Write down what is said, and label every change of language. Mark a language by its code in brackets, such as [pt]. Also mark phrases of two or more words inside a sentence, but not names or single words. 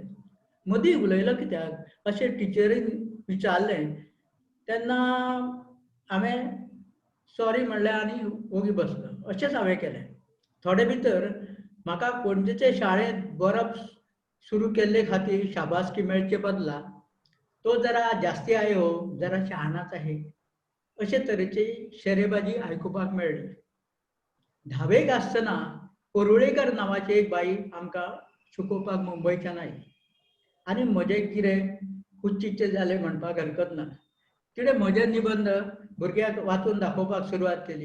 [kok] मदीं उलयलो कित्याक अशें टिचरीन विचारलें तेन्ना हांवें सॉरी म्हणलें आनी ओगी बसलो. अशेंच हांवें केलें. थोडे भितर म्हाका पणजेचे शाळेंत बरप सुरू केल्ले खातीर शाबासकी मेळचे बदला तो जरा जास्ती आयो, जरा शहाणाच आहे, अशे तरेची शेरेबाजी आयकुपाक मेळ्ळी. 10वेक आसतना कोरुळेकर नांवाची एक बाई आमकां शिकोवपाक मुंबयच्यान आयली आनी म्हजें कितें कुच्चीचें जालें म्हणपाक हरकत ना. तिणें म्हजे निबंध भुरग्यांक वाचून दाखोवपाक सुरवात केली.